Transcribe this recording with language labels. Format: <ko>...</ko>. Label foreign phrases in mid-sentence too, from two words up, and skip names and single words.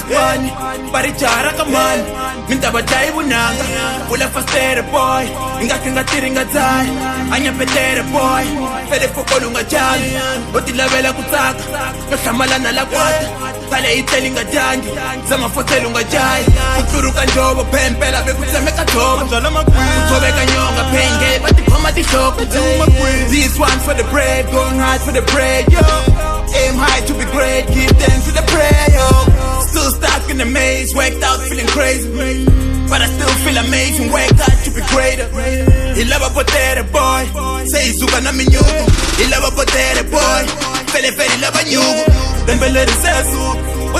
<ts>swipani va ri jaha ra ka mani mi ta va dlayi vunanga vula fastere boy hi nga tirhi nga dzahi hanya petere boy fele fokolo u nga jali u ti lavela ku tsaka no hlamalana la kwata khale hi tleli nga dyangi zama fotelo u nga jahi ku tluruka njovo phempela ve ku tsemeka dzovo ku tshoveka nyonga phenge va tikhoma tihloko</ts> <en>this one for the bread going hard for the bread yo aim high to be great give thanks to the prayer yo still stuck in the maze worked out feeling crazy but I still feel amazing worked out to be greater</en> <ts>hi lava potere boy se hi suka na minyuku hi lava potere boy fele lava nyuku lembe leri se ya suka u</ts>